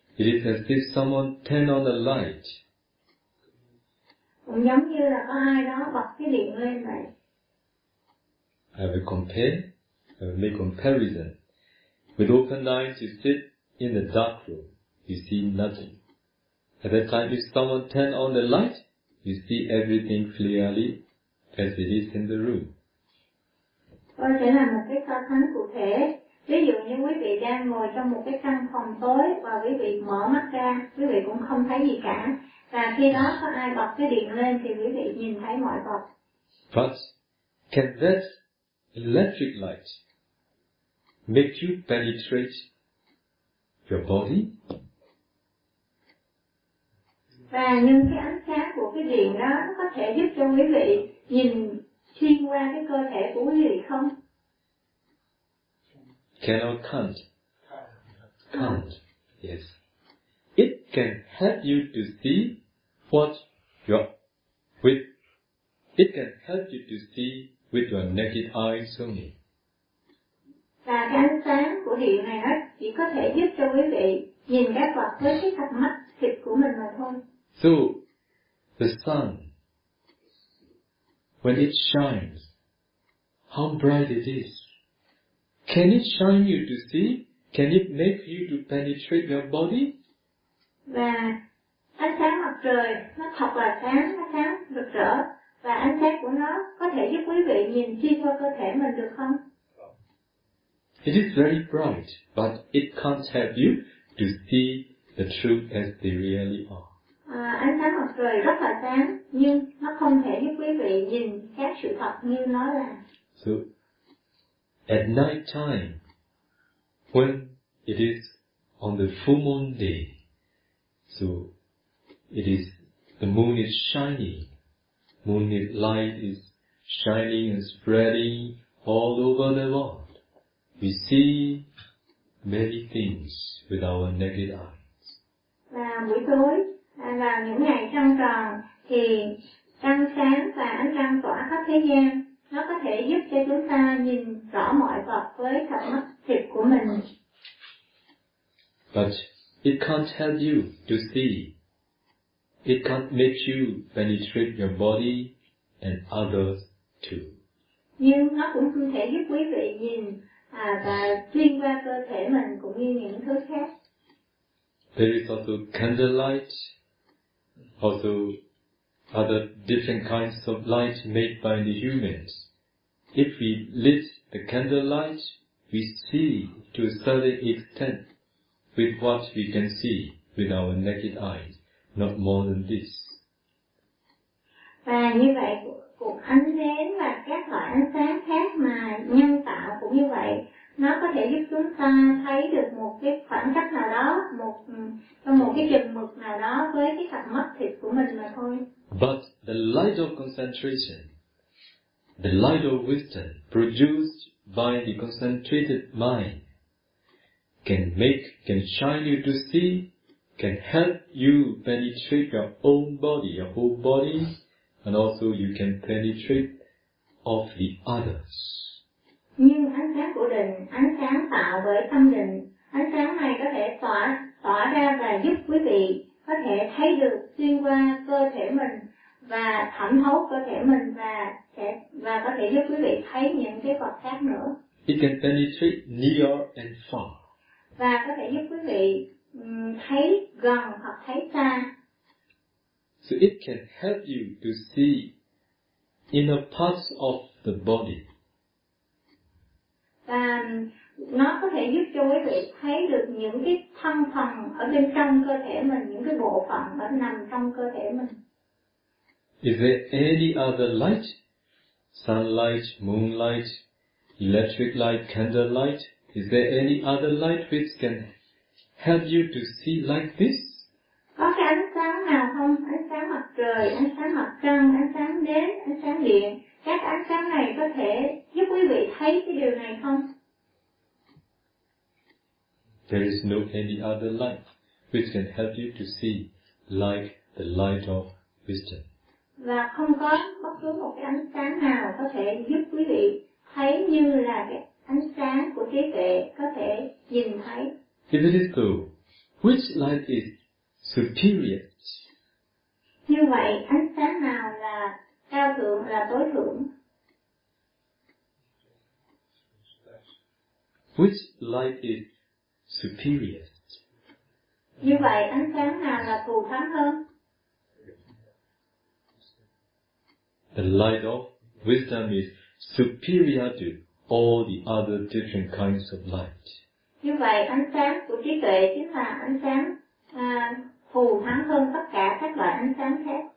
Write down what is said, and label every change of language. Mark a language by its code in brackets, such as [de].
[en] It is as if someone turned on the light. [vi] Cũng giống như là có ai đó bật cái điện lên vậy. [en] I will compare, I will make comparison. With open eyes, you sit in the dark room, you see nothing. At that time, if someone turns on the light, you see everything clearly as it is in the room. [vi] Tôi sẽ làm một cái so sánh cụ thể. Ví dụ như quý vị đang ngồi trong một cái căn phòng tối và quý vị mở mắt ra, quý vị cũng không thấy gì cả. Và khi đó có ai bật cái điện lên thì quý vị nhìn thấy mọi vật. [en] But can this electric light make you penetrate your body? [vi] Và nhưng cái ánh sáng của cái điện đó nó có thể giúp cho quý vị nhìn xuyên qua cái cơ thể của quý vị không? [en] Can or can't? Can't, yes. It can help you to see what your with. It can help you to see with your naked eyes only. [vi] Và ánh sáng của điện này nó chỉ có thể giúp cho quý vị nhìn các vật với cái cặp mắt thịt của mình mà thôi. [en] So, the sun, when it shines, how bright it is. Can it shine you to see? Can it make you to penetrate your body? [vi] Và ánh sáng mặt trời nó thật là sáng, nó sáng rực rỡ. Và ánh sáng của nó có thể giúp quý vị nhìn xuyên qua cơ thể mình được không? [en] It is very bright, but it can't help you to see the truth as they really are. [vi] Ánh sáng mặt trời rất là sáng, nhưng nó không thể giúp quý vị nhìn các sự thật như nó là. [en] So, at night time, when it is on the full moon day, so it is, the moon is shining, moon light is shining and spreading all over the world. We see many things with our naked eyes. [vi] Và buổi tối, và những ngày trăng tròn thì trăng sáng và ánh trăng tỏa khắp thế gian. Nó có thể giúp cho chúng ta nhìn rõ mọi vật với cặp mắt thịt của mình. [en] But it can't help you to see. It can't make you penetrate your body and others too. [vi] Nhưng nó cũng không thể giúp quý vị nhìn và xuyên qua cơ thể mình cũng như những thứ khác. [en] There is also candlelight, also other different kinds of light made by the humans. If we lit the candlelight, we see to a certain extent with what we can see with our naked eyes, not more than this. [vi] Và như vậy, cuộc ánh nến và các loại ánh sáng khác mà nhân tạo cũng như vậy, nó có thể giúp chúng ta thấy được một cái khoảng cách nào đó, một cái chừng mực nào đó với cái cặp mắt thịt của mình mà thôi. [en] But the light of concentration, the light of wisdom produced by the concentrated mind can shine you to see, can help you penetrate your own body, your whole body, and also you can penetrate of the others. [vi] Nhưng ánh sáng của định, ánh sáng tạo bởi tâm định, ánh sáng này có thể tỏa ra và giúp quý vị có thể thấy được xuyên qua cơ thể mình và thẩm thấu cơ thể mình và có thể giúp quý vị thấy những cái vật khác nữa. [en] It can penetrate near and far. [vi] Và có thể giúp quý vị thấy gần hoặc thấy xa. [en] So it can help you to see inner parts of the body. [vi] Và nó có thể giúp cho quý vị thấy được những cái thân phần ở bên trong cơ thể mình, những cái bộ phận nó nằm trong cơ thể mình. [en] Is there any other light? Sunlight, moonlight, electric light, candlelight? Is there any other light which can help you to see like this? [vi] Có cái ánh sáng nào không? Ánh sáng mặt trời, ánh sáng mặt trăng, ánh sáng nến, ánh sáng điện. Các ánh sáng này có thể giúp quý vị thấy cái điều này không? [en] There is no any other light which can help you to see like the light of wisdom. [vi] Và không có bất cứ một cái ánh sáng nào có thể giúp quý vị thấy như là cái ánh sáng của trí tuệ có thể nhìn thấy. [en] If it is so, which light is superior? [vi] Như vậy, ánh sáng nào là cao thượng, là tối thượng? [en] Which light is superior? [vi] Như vậy, ánh sáng nào là thù thắng hơn? [en] The light of wisdom is superior to all the other different kinds of light. [vi] Như vậy, ánh sáng của trí tuệ chính là ánh sáng phù thắng hơn tất cả các loại ánh sáng khác.